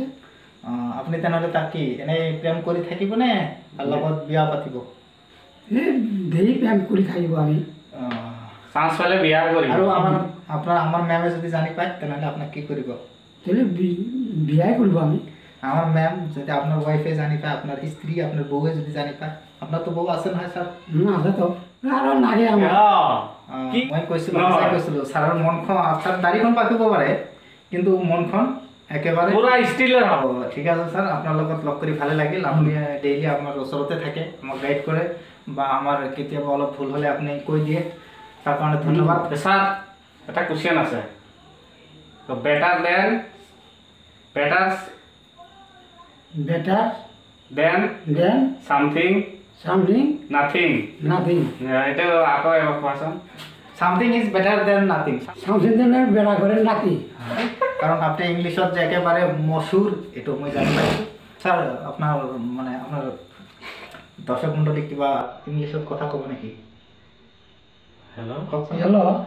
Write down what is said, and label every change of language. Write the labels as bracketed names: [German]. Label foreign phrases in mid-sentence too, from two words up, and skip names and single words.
[Assamese] আপুনি তেনেহ'লে তাক কি এনেই প্ৰেম কৰি থাকিবনে তাৰ লগত বিয়া পাতিব এই ধেৰ প্ৰেম কৰি থাকিব আমি চান্স পালে বিয়া কৰিম আৰু আমাৰ মেমে যদি জানি পায় তেনেহ'লে আপোনাক কি কৰিব তেলে বিয়াই কৰিব আমি [Bangla] আমার ম্যাম যদি আপনার ওয়াইফে জানি পায় আপনার স্ত্রী আপনার বউয়ে যদি জানি পায় আপনার তো বউ আছে নহয় স্যার [Assamese] আছে তো আৰু নাগে আমাৰ কি মই কৈছিলোঁ ছাৰৰ মনখন ছাৰ দাড়িখন পাকিব পাৰে কিন্তু মনখন একেবাৰে পুৰা ষ্টিলৰ হ'ব ঠিক আছে স্যার আপনার লগত লগ কৰি ভালে লাগিল আপুনি ডেইলি আপোনাৰ ওচৰতে থাকে আমাক গাইড কৰে বা আমাৰ কেতিয়াবা অলপ ভুল হ'লে আপুনি কৈ দিয়ে তাৰ কাৰণে ধন্যবাদ স্যার এটা কোশ্চেন আছে তো [English] better than something nothing [Assamese] এটা আকৌ এবাৰ কোৱাচোন [English] something is better than nothing সামথিং দেন বেটা করে নাতি [Bangla] কারণ আপনি ইংলিশত যে একেবারে মশুর এটা মই জানি পাইছোঁ স্যার আপনার মানে আপনার দর্শক মণ্ডলী কিবা ইংলিশত কথা ক'ব নেকি হেল্ল'